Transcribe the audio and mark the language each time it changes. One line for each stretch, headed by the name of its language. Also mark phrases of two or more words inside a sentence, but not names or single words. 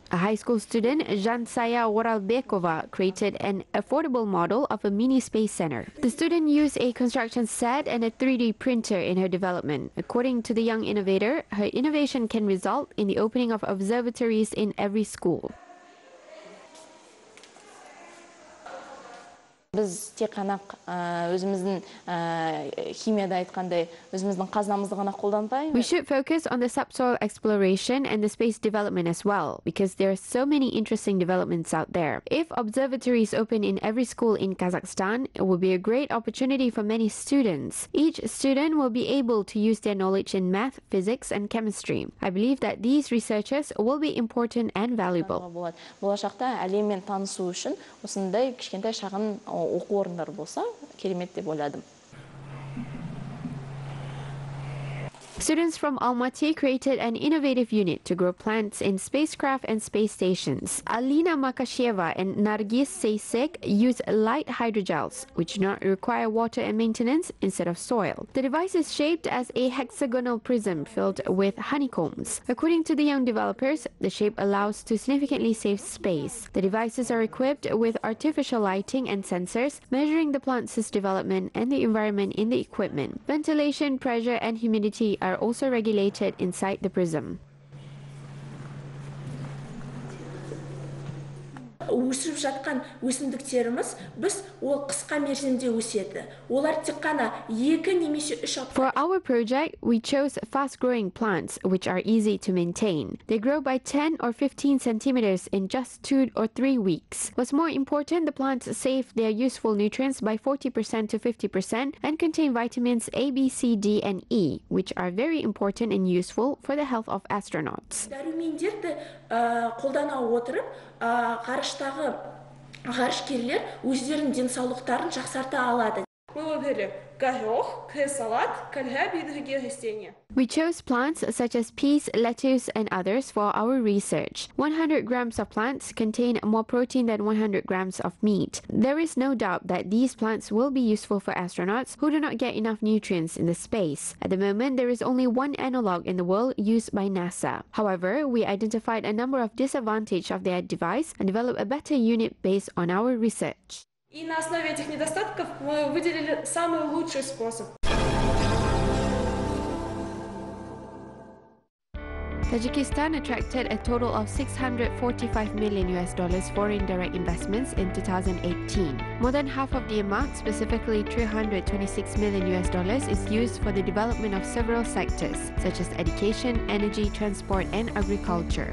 English: A high school student, Zhansaya Oralbekova, created an affordable model of a mini space center. The student used a construction set and a 3D printer in her development. According to the young innovator, her innovation can result in the opening of observatories in every school.
Kazakh: Biz тек қана өзіміздің химияда айтқандай өзіміздің қазынамызды ғана қолданбай.
English: We should focus on the subsoil exploration and the space development as well, because there are so many interesting developments out there. If observatories open in every school in Kazakhstan, it will be a great opportunity for many students. Each student will be able to use their knowledge in math, physics, and chemistry. I believe that these researchers will be important and valuable.
Kazakh: Болашақта әлеммен танысу үшін осындай кішкентай шағын оқу орындары болса керемет деп ойладым.
English: Students from Almaty created an innovative unit to grow plants in spacecraft and space stations. Alina Makasheva and Nargis Seysek use light hydrogels, which do not require water and maintenance, instead of soil. The device is shaped as a hexagonal prism filled with honeycombs. According to the young developers, the shape allows to significantly save space. The devices are equipped with artificial lighting and sensors, measuring the plant's development and the environment in the equipment. Ventilation, pressure, and humidity are also regulated inside the prism.
Kazakh: Өсіп жатқан өсімдіктеріміз біз ол қысқа мерзімде өседі. Олар тек қана 2 немесе 3 апта.
English: For our project, we chose fast-growing plants which are easy to maintain. They grow by 10 or 15 centimeters in just 2 or 3 weeks. What's more important, the plants save their useful nutrients by 40% to 50% and contain vitamins A, B, C, D, and E, which are very important and useful for the health of astronauts.
Kazakh: Дәрумендерді қолдана отырып, ғарыштағы ғарышкерлер өздерінің денсаулықтарын жақсарта алады.
English: We chose plants such as peas, lettuce, and others for our research. 100 grams of plants contain more protein than 100 grams of meat. There is no doubt that these plants will be useful for astronauts who do not get enough nutrients in the space. At the moment, there is only one analog in the world used by NASA. However, we identified a number of disadvantages of their device and developed a better unit based on our research.
Russian: И на основе этих недостатков мы выделили самый лучший способ.
English: Tajikistan attracted a total of $645 million foreign direct investments in 2018. More than half of the amount, specifically $326 million, is used for the development of several sectors, such as education, energy, transport, and agriculture.